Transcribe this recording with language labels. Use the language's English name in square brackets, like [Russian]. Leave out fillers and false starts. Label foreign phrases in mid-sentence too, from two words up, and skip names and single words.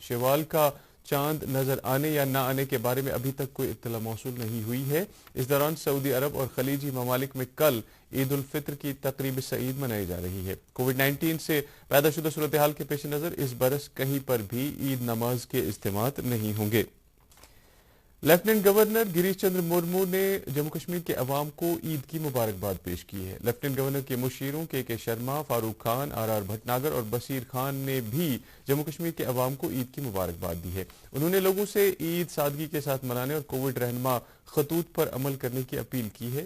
[Urdu] شوال کا چاند نظر آنے یا نہ آنے کے بارے میں ابھی تک کوئی اطلاع موصول نہیں ہوئی ہے. اس دوران سعودی عرب اور خلیجی ممالک میں کل عید الفطر کی تقریب سعید منائی جا رہی ہے. کووڈ-19 سے پیدا شدہ صورتحال کے پیش نظر اس برس کہیں پر بھی عید نماز کے اجتماعات نہیں ہوں گے. لیفٹیننٹ گورنر گریش چندر مرمو نے جموں کشمیر کے عوام کو عید کی مبارکباد پیش کی ہے. لیفٹیننٹ گورنر کے مشیروں کے شرما، فاروق خان، آر بھٹناگر اور بصیر خان نے بھی جموں کشمیر کے عوام کو عید کی مبارکباد دی ہے. انہوں نے لوگوں سے عید سادگی کے ساتھ منانے اور کووڈ رہنما خطوط پر عمل کرنے کی اپیل کی ہے.